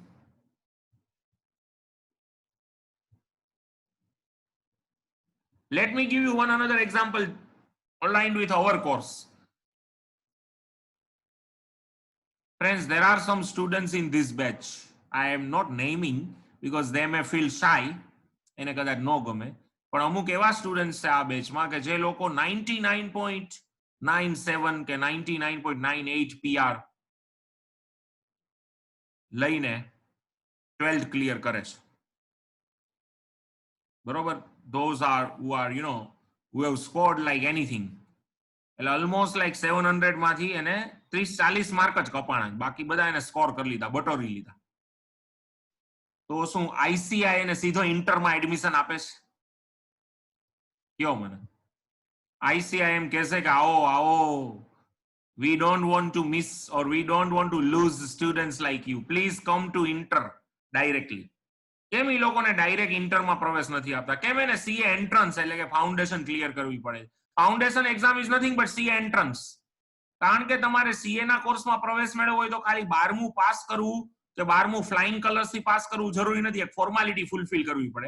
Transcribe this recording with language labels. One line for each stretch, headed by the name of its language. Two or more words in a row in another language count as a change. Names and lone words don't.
English: Let me give you one another example aligned with our course. Friends, there are some students in this batch. I am not naming because they may feel shy.
Gujarati: એને કદાચ ન ગમે, પણ અમુક એવા સ્ટુડન્ટ્સ છે આ બેચમાં કે જે લોકો 99.97 કે 99.98 PR લઈને 12th ક્લિયર કરે છે. બરોબર?
English: Those are who are, you know, who have scored like anything.
Gujarati: એટલે
English: almost like
Gujarati: 700 માંથી એને 30-40 માર્ક જ કપાણા, બાકી બધા એને સ્કોર કરી લીધા, બટોરી લીધા. તો શું આઈસીઆઈ એને સીધો ઇન્ટરમાં એડમિશન આપે છે? કયો મને. આઈસીઆઈ એમ કહેશે કે આવો આવો,
English: we don't want to miss or we don't want to lose students like you, please come to inter directly.
Gujarati: કેમ એ લોકોને ડાયરેક્ટ ઇન્ટરમાં પ્રવેશ નથી આપતા? કેમ એને
English: CA entrance
Gujarati: એટલે કે ફાઉન્ડેશન ક્લિયર કરવી પડે?
English: foundation exam is nothing but CA entrance.
Gujarati: કારણ કે તમારે સીએ ના કોર્સમાં પ્રવેશ મેળવવો હોય તો ખાલી 12મું પાસ કરવું કે 12મું
English: flying colours
Gujarati: થી પાસ કરવું જરૂરી નથી, એક
English: formality fulfil
Gujarati: કરવી પડે.